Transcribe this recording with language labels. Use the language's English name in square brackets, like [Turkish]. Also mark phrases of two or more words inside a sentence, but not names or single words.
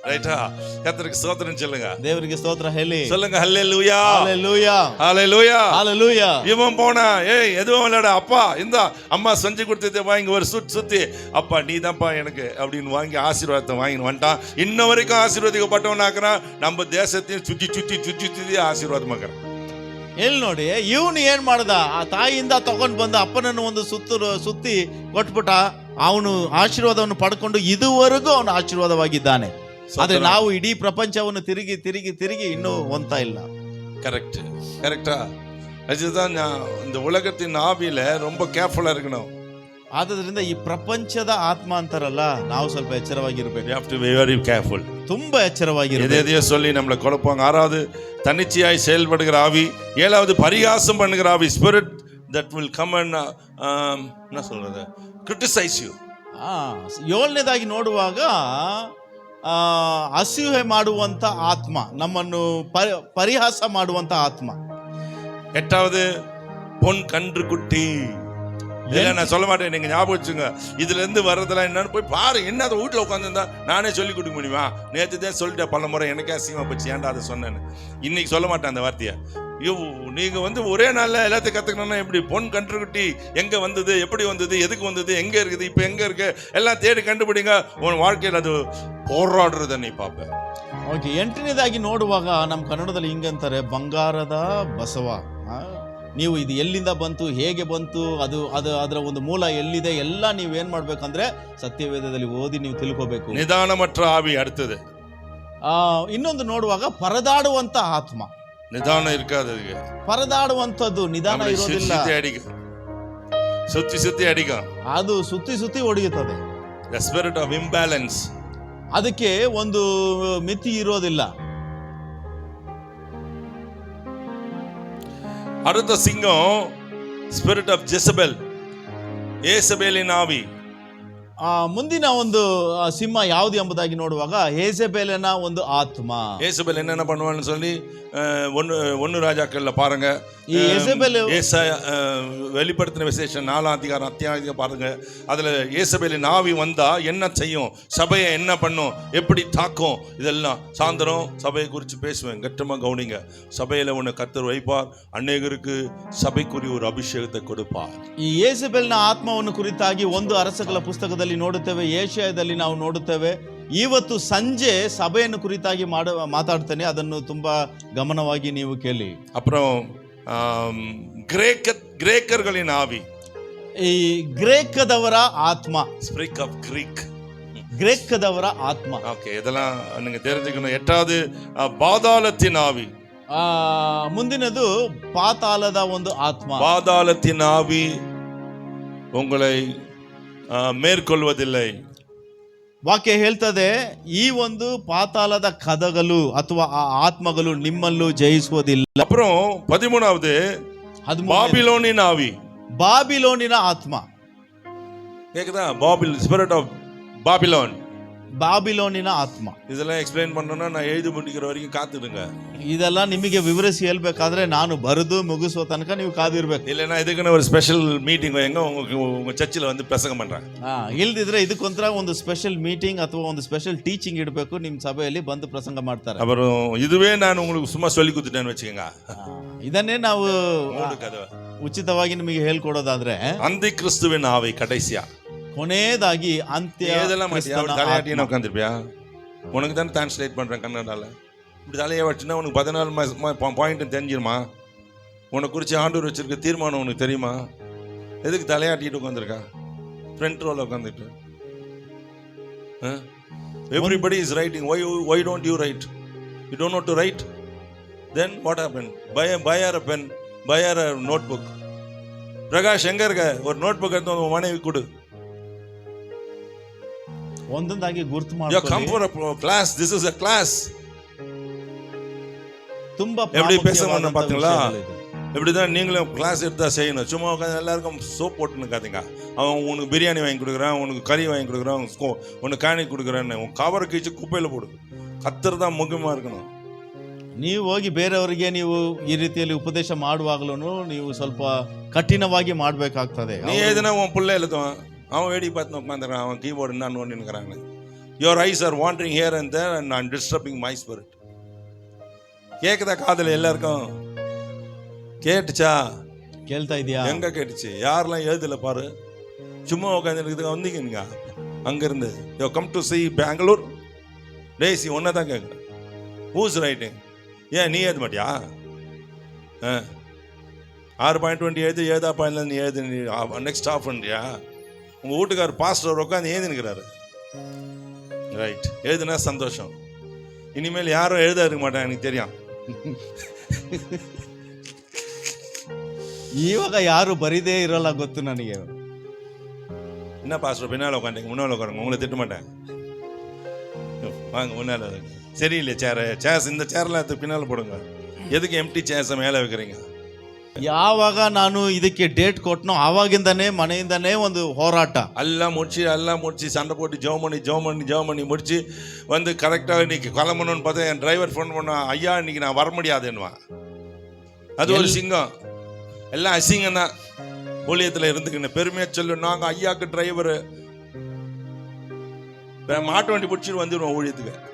[Tamil] ரைட்டா? கர்த்தருக்கு ஸ்தோத்திரம் சொல்லுங்க. [Kannada] ದೇವರಿಗೆ ಸ್ತೋತ್ರ ಹೇಳಿ. [Tamil] சொல்லுங்க ஹல்லேலூயா. ஹalleluya. ஹalleluya. ஹalleluya. இவன் போனா, ஏய் எதுவும் இல்லடா அப்பா, இந்த அம்மா செஞ்சு கொடுத்ததை வாங்கி ஒரு சுத்தி அப்பா நீ தான்ப்பா எனக்கு அப்படின்னு வாங்கி ஆசீர்வாதத்தை வாங்கி வந்துட்டான். இன்ன வரைக்கும் ஆசீர்வாதிக்கப்பட்டவனாக்குறான். நம்ம தேசத்தையும் சுத்தி சுத்தி சுத்தி சுத்தி ஆசீர்வாதமாக்குறான். [Kannada] ಎಲ್ಲಿ ನೋಡಿ, ಇವನು ಏನ್ ಮಾಡ್ದ, ಆ ತಾಯಿಯಿಂದ ತಗೊಂಡ್ ಬಂದ ಅಪ್ಪನನ್ನು ಒಂದು ಸುತ್ತಿ ಕೊಟ್ಬಿಟ್ಟ. ಅವನು ಆಶೀರ್ವಾದವನ್ನು ಪಡ್ಕೊಂಡು ಇದುವರೆಗೂ ಅವನು ಆಶೀರ್ವಾದವಾಗಿದ್ದಾನೆ. ಆದ್ರೆ ನಾವು ಇಡೀ ಪ್ರಪಂಚವನ್ನು ತಿರುಗಿ ತಿರುಗಿ ತಿರುಗಿ ಇನ್ನೂ ಹೊಂತಾ ಇಲ್ಲ. [Tamil] கரெக்டா? அதுதான் இந்த உலகத்தின் ஆவியில ரொம்ப கேர்ஃபுல்லா இருக்கணும். [Kannada] ಆದ್ರಿಂದ ಈ ಪ್ರಪಂಚದ ಆತ್ಮ ಅಂತಾರಲ್ಲ, ನಾವು ಸ್ವಲ್ಪ ಎಚ್ಚರವಾಗಿರ್ಬೇಕು. [English] You have to be very careful. [Kannada] ತುಂಬಾ ಎಚ್ಚರವಾಗಿರ್ಬೇಕು. [Tamil] எதையோ சொல்லி நம்மளை குழப்பாங்க. 6வது தன்னிச்சையாய் செயல்படுகிற ஆவி. 7வது பரிகாசம் பண்ணுகிற ஆவி. [English] Spirit that will come and [Tamil] என்ன சொல்றது, [English] criticize you. [Kannada] 7ನೇದಾಗಿ ನೋಡುವಾಗ ಅಸೂಯೆ ಮಾಡುವಂತ ಆತ್ಮ, ನಮ್ಮನ್ನು ಪರಿಹಾಸ ಮಾಡುವಂತ ಆತ್ಮ. [Tamil] 8வது பொன் கன்று குட்டி. இல்ல நான் சொல்ல மாட்டேன், நீங்க ஞாபகம் வச்சுங்க. இதுல இருந்து வர்றதெல்லாம் என்னன்னு போய் பாரு. என்ன அதை வீட்டுல உட்காந்துருந்தா நானே சொல்லி கொடுக்க முடியுமா? நேற்று தான் சொல்லிட்டேன் பல முறை, எனக்கே அசிங்கமா போச்சு, ஏன்டா அதை சொன்னேன்னு. இன்னைக்கு சொல்ல மாட்டேன் அந்த வார்த்தையை. நீங்க ஒரே நாள்ல எல்லாத்தையும் கத்துக்கணும்னா எப்படி? பொன் கன்றுக்குட்டி எங்க வந்தது, எப்படி வந்தது, எதுக்கு வந்தது, எங்க இருக்குது, இப்ப எங்க இருக்கு, எல்லாம் தேடி கண்டுபிடிங்க. உன் வாழ்க்கையில் அது போராடுறத நீ ಪಾಪ. [Kannada] ಓಕೆ, 8ನೇದಾಗಿ ನೋಡುವಾಗ ನಮ್ಮ ಕನ್ನಡದಲ್ಲಿ ಹಿಂಗಂತಾರೆ, ಬಂಗಾರದ ಬಸವ. ನೀವು ಇದು ಎಲ್ಲಿಂದ ಬಂತು, ಹೇಗೆ ಬಂತು, ಅದು ಅದರ ಒಂದು ಮೂಲ ಎಲ್ಲಿದೆ, ಎಲ್ಲ ನೀವು ಏನ್ ಮಾಡ್ಬೇಕಂದ್ರೆ ಸತ್ಯವೇದದಲ್ಲಿ ಓದಿ ನೀವು ತಿಳ್ಕೋಬೇಕು. [Tamil] நிதானமற்ற ஆவி. அடுத்தது [Kannada] ಇನ್ನೊಂದು ನೋಡುವಾಗ ಪರದಾಡುವಂತ ಆತ್ಮ. ನಿಧಾನ ಇರ್ಕಾದು, ಪರದಾಡುವಂತದ್ದು, ನಿಧಾನ ಇರೋದಿಲ್ಲ. ಸುತ್ತಿ ಅಡಿಗ, ಅದು ಸುತ್ತಿ ಸುತ್ತಿ ಹೊಡೆಯುತ್ತದೆ. [English] The spirit of imbalance. [Kannada] ಅದಕ್ಕೆ ಒಂದು ಮಿತಿ ಇರೋದಿಲ್ಲ. [Tamil] அடுத்த சிங்கம் [English] spirit of Jezebel, [Tamil] யேசபேலின் ஆவி. [Kannada] ಮುಂದಿನ ಒಂದು ಸಿಂಹ ಯಾವುದು ಎಂಬುದಾಗಿ ನೋಡುವಾಗ ಯೇಸಬೇಲಿನ ಒಂದು ಆತ್ಮ. [Tamil] ಯೇಸಬೇಲ್ என்னென்ன பண்ணுவான்னு சொல்லி ஒன்னு ராஜாக்கள்ல பாருங்க. வெளிப்படுத்தின விசேஷம் 4ஆம் அதிகாரம் அத்தியாயம் பாருங்க. அதுல யேசபேலின் ஆவி வந்தா என்ன செய்யும், சபையை என்ன பண்ணும், எப்படி தாக்கும், இதெல்லாம் சாயந்தரம் சபையை குறித்து பேசுவேன். கட்டமா கவனிங்க. சபையில ஒன்று கர்த்தர் வைப்பார், அநேகருக்கு சபைக்குரிய ஒரு ಅಭಿಷೇಕத்தை கொடுப்பார். [Kannada] ಈ ಯೇಸಬೇಲಿನ ಆತ್ಮವನ್ನು ಕುರಿತಾಗಿ ಒಂದು ಅರಸಗಳ ಪುಸ್ತಕದಲ್ಲಿ ನೋಡುತ್ತೇವೆ, ಏಷಯದಲ್ಲಿ ನಾವು ನೋಡುತ್ತೇವೆ. ಇವತ್ತು ಸಂಜೆ ಸಭೆಯನ್ನು ಕುರಿತಾಗಿ ಮಾತಾಡ್ತೇನೆ, ಅದನ್ನು ತುಂಬಾ ಗಮನವಾಗಿ ನೀವು ಕೇಳಿ. [Tamil] அப்புறம் கிரேக்கர்களின் ஆவி. [Kannada] ಈ ಗ್ರೇಕದವರ ಆತ್ಮ, [English] spirit of [Kannada] ಗ್ರೇಕದವರ ಆತ್ಮ. ಓಕೆ, [Tamil] இதெல்லாம் நீங்க தெரிஞ்சுக்கணும். 8வது பாதாளத்தின் ஆவி. [Kannada] ಮುಂದಿನದು ಪಾತಾಳದ ಒಂದು ಆತ್ಮ. [Tamil] பாதாளத்தின் ஆவி உங்களை மேற்கொள்வதில்லை. [Kannada] ವಾಕ್ಯ ಹೇಳ್ತದೆ, ಈ ಒಂದು ಪಾತಾಳದ ಕದಗಳು ಅಥವಾ ಆ ಆತ್ಮಗಳು ನಿಮ್ಮಲ್ಲೂ ಜಯಿಸುವುದಿಲ್ಲ. [Tamil] அப்புறம் 13வது பாபிலோனின் ஆவி. [Kannada] ಬಾಬಿಲೋನಿನ ಆತ್ಮ. [Tamil] கேக்குதா? [English] spirit of Babylon, [Kannada] ಬಾಬಿಲೋನಿನ ಆತ್ಮ. [Tamil] இதெல்லாம் எக்ஸ்பிளைன் பண்ணனும்னா நான் எழுதி முடிக்கிற வரைக்கும் காத்துடுங்க. [Kannada] ಇದೆಲ್ಲ ನಿಮಗೆ ವಿವರಿಸಿ ಹೇಳ್ಬೇಕಾದ್ರೆ ನಾನು ಬರೆದು ಮುಗಿಸುವ ತನಕ ನೀವು ಕಾದಿರ್ಬೇಕು. [Tamil] இல்லைன்னா இதுக்குன்னு ஒரு [English] special meeting [Tamil] வைங்க, உங்க சர்ச்சில் வந்து பிரசங்கம் பண்றேன். [Kannada] ಇಲ್ದಿದ್ರೆ ಇದಕ್ಕೊಂಥರ ಒಂದು [English] special meeting [Kannada] ಅಥವಾ ಒಂದು [English] special teaching [Kannada] ಇಡಬೇಕು, ನಿಮ್ಮ ಸಭೆಯಲ್ಲಿ ಬಂದು ಪ್ರಸಂಗ ಮಾಡ್ತಾರೆ. [Tamil] அப்புறம் இதுவே நான் உங்களுக்கு சும்மா சொல்லி கொடுத்துட்டேன்னு வச்சுக்கோங்க. [Kannada] ಇದನ್ನೇ ನಾವು ಉಚಿತವಾಗಿ ನಿಮಗೆ ಹೇಳ್ಕೊಡೋದಾದ್ರೆ, [Tamil] அந்திய கிறிஸ்துவின் ஆவி ಕடைசியா [Kannada] ಕೊನೆಯದಾಗಿ ಅಂತ್ಯ. [Tamil] இதெல்லாம் தலையாட்டின்னு உட்காந்துருப்பியா? உனக்கு தானே டிரான்ஸ்லேட் பண்றேன் கன்னடால. இப்படி தலையை வச்சுன்னா உனக்கு 14 பாயிண்ட் தெரிஞ்சிருமா? உனக்கு குறித்து ஆண்டவர் வச்சிருக்க தீர்மானம் உனக்கு தெரியுமா? எதுக்கு தலையாட்டிட்டு உட்காந்துருக்கா ஃப்ரண்ட் ரோல உட்காந்துட்டு? [English] everybody is writing. why don't you write? You don't know to write? Then what happened? buy a pen, buy a notebook. [Tamil] பிரகாஷ் எங்க இருக்க? ஒரு நோட்புக் எடுத்து உன் மனைவி கொடு. [Kannada] ಒಂದೊಂದಾಗಿ ಗುರ್ತು ಮಾಡಿ. [English] You come for a class. This is a class. [Kannada] ತುಂಬಾ [Tamil] எப்படி பேசணும் பாத்தீங்களா? இப்படிதான் நீங்களும் கிளாஸ் எடுத்தா செய்யணும். சும்மா உட்காந்து எல்லாருக்கும் சோப் போட்டுன்னு இருக்காதீங்க. அவன் உனக்கு பிரியாணி வாங்கி கொடுக்குறான், உனக்கு கறி வாங்கி கொடுக்குறான், உனக்கு காணி கொடுக்குறான்னு உன் கவரை கீச்சு குப்பையில போடு. கத்தர் தான் முக்கியமா இருக்கணும். ನೀವು ಹೋಗಿ ಬೇರೆಯವರಿಗೆ ನೀವು ಈ ರೀತಿಯಲ್ಲಿ ಉಪದೇಶ ಮಾಡುವಾಗಲೂ ನೀವು ಸ್ವಲ್ಪ ಕಠಿಣವಾಗಿ ಮಾಡಬೇಕಾಗ್ತದೆ. நீ எதுனா உன் பிள்ளை எழுதுவான், அவன் வேடி பார்த்து உட்காந்துக்கிறான், அவன் கீபோர்டு என்ன நோண்டினுக்கிறாங்க. [English] your eyes are wandering here and there and I'm disturbing my spirit. [Tamil] கேக்குதா காதுல எல்லாருக்கும்? கேட்டுச்சா? [Kannada] ಕೇಳ್ತಾ ಇದೆಯಾ? [Tamil] எங்க கேட்டுச்சு? யாரெல்லாம் எழுதல பாரு. சும்மா உட்காந்துருக்கு வந்தீங்க நீங்க அங்க இருந்து. [English] you come to see Bangalore. [Tamil] டேசி ஒன்ன தான் கேக்குறேன். [English] who's writing? [Tamil] ஏன் நீ எழுத மாட்டியா? 6.20 எழுதா பாயிண்ட்ல நீ எழுது, நெக்ஸ்ட் ஆஃப் பண்ணியா? உங்க வீட்டுக்காரர் பாஸ்டர் உட்காந்து எழுதினுக்கிறாரு. ரைட், எழுதுனா சந்தோஷம். இனிமேல் யாரும் எழுத இருக்க மாட்டாங்க, எனக்கு தெரியும். [Kannada] ಇವಾಗ ಯಾರು ಬರೀದೇ ಇರಲ್ಲ ಗೊತ್ತು ನನಗೆ. [Tamil] என்ன பாஸ்டர் பின்னால் உட்காந்துங்க, முன்னால் உட்காருங்க, உங்களை திட்ட மாட்டேன். வாங்க முன்னால். சரியில்லை சேர்ஸ் இந்த சேர்லாம் எடுத்து பின்னால் போடுங்க. எதுக்கு [English] empty chairs [Tamil] மேலே வைக்கிறீங்க? [Kannada] ಯಾವಾಗ ನಾನು ಇದಕ್ಕೆ ಡೇಟ್ ಕೊಟ್ಟನೋ ಆವಾಗಿಂದಾನೇ ಮನೆಯಿಂದಾನೇ ಒಂದು ಹೋರಾಟ. [Tamil] எல்லாம் முடிச்சு சண்டை போட்டு ஜெபம் பண்ணி முடிச்சு வந்து கரெக்டாக இன்னைக்கு கிளம்பணும்னு பார்த்தா என் டிரைவர் ஃபோன் பண்ணான், ஐயா இன்னைக்கு நான் வர முடியாதுன்னுவான். அது ஒரு சிங்கம். எல்லாம் அசிங்கம் தான். ஊழியத்தில் இருந்துக்கின்னு பெருமையாக சொல்லு, நாங்கள் ஐயாவுக்கு டிரைவரு மாட்டு வண்டி பிடிச்சிட்டு வந்துடுவோம் ஊழியத்துக்கு.